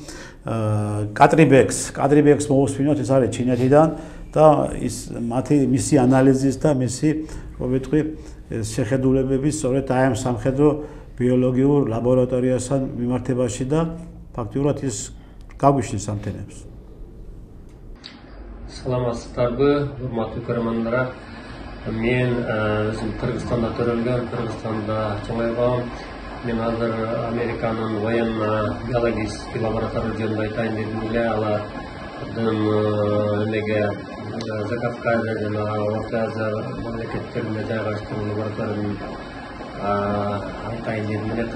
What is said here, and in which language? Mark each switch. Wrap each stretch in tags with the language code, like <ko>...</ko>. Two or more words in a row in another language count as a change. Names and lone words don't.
<ka>კატრიბექს მოვუსმინოთ, ეს არის ჩინეთიდან და ის მისი ანალიზის და მისი მოვიტყვი შეხედულებების სწორედ აი ამ სამხედრო ბიოლოგიურ ლაბორატორიასთან მიმართებაში და ფაქტიურად ის გაგვიშლის ამ თემებს.</ka> <ky>Саламатсыздарбы, урматтуу көрөрмандар. Мен өзүм Кыргызстанда төрөлгөм, Кыргызстанда чоңойгом. Мен азыр Американын</ky> <ru>военно-биологический лаборатория</ru> <ky>жөнүндө айтайын дедим эле. Алардын эмеге Закавказье жана Орто Азия мамлекеттеринде жайгаштырган лабораториянын айтайын дедим эле.</ky>